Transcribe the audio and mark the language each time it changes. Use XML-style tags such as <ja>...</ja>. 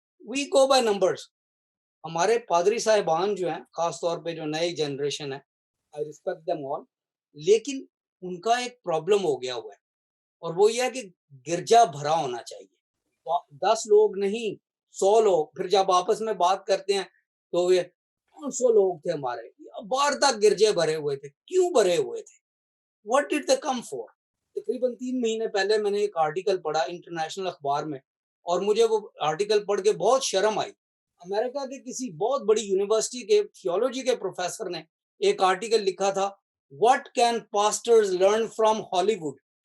<en>We go by numbers.</en> <ur>ہمارے پادری صاحبان جو ہیں, خاص طور پہ جو نئی جنریشن ہے,</ur> <en>I respect them all,</en> <ur>لیکن ان کا ایک پرابلم ہو گیا ہوا ہے, اور وہ یہ ہے کہ گرجا بھرا ہونا چاہیے. 10 لوگ نہیں 100 لوگ. پھر جب آپس میں بات کرتے ہیں تو یہ 500 لوگ تھے ہمارے, باہر تک گرجے بھرے ہوئے تھے. کیوں بھرے ہوئے تھے؟</ur> <en>What did they come for?</en> <ur>تقریباً 3 مہینے پہلے میں نے ایک آرٹیکل پڑھا انٹرنیشنل اخبار میں, اور مجھے وہ آرٹیکل پڑھ کے بہت شرم آئی. امریکہ کے کسی بہت بڑی یونیورسٹی کے تھیولوجی کے پروفیسر نے ایک آرٹیکل لکھا تھا,</ur> <en>What can pastors learn from Hollywood?</en>